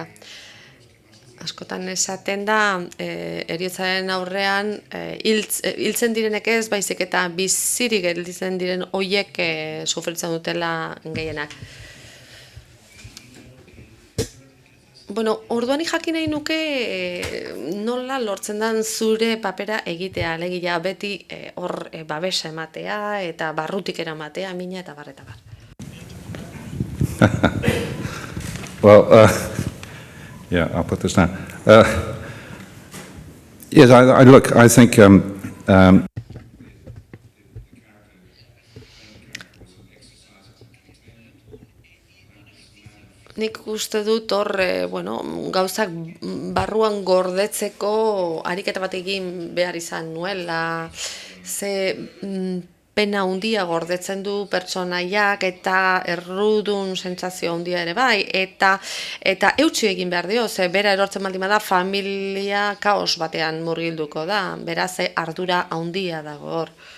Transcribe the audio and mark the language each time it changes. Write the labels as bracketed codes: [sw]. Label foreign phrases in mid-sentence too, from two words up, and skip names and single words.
[eu] Askotan esaten da, heriotzaren aurrean, hiltzen direnek ez, baizik eta bizirik gelditzen diren hoiek sufritzen dutela gehienak. Orduan jakin nahi nuke nola lortzen den zure papera egitea, alegia beti hor babesa ematea eta barrutik eramatea, mina eta bar eta bar. [en] Well, yeah, I'll put this down. Yes, I think [eu] nik uste dut hor, gauzak barruan gordetzeko ariketa bat egin behar izan nuela, ze pena handia gordetzen du pertsonaiak eta errudun sentsazio handia ere bai, eta eutsi egin behar dio, ze bera erortzen baldin bada familia kaos batean murgilduko da, beraz ardura handia dago hor.